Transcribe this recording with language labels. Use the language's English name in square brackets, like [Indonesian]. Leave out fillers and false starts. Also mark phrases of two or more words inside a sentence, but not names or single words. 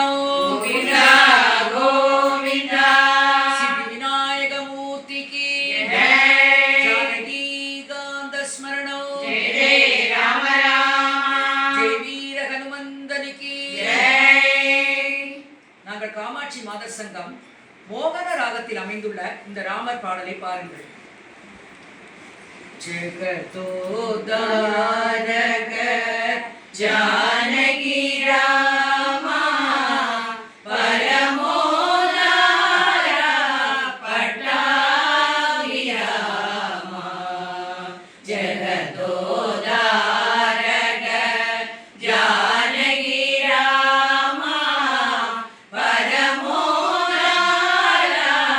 [Hindi] गोविंदा गोविंदा सिद्धिविनायक मूर्ति की जय। [Sanskrit] जानकी कांत स्मरणौ [Hindi] जय जय राम राम जय वीर हनुमंतन की जय। [Tamil] நாங்கள் காமாட்சி மாதர் சங்கம் மோகன ராகத்தில் அமைந்துள்ள இந்த ராமர் பாடலை பாருங்கள். [Sanskrit] जगतोद्धारक जानकी रामा परमोदारा पट्टाभि रामा जगतोद्धारक जानकी रामा परमोदारा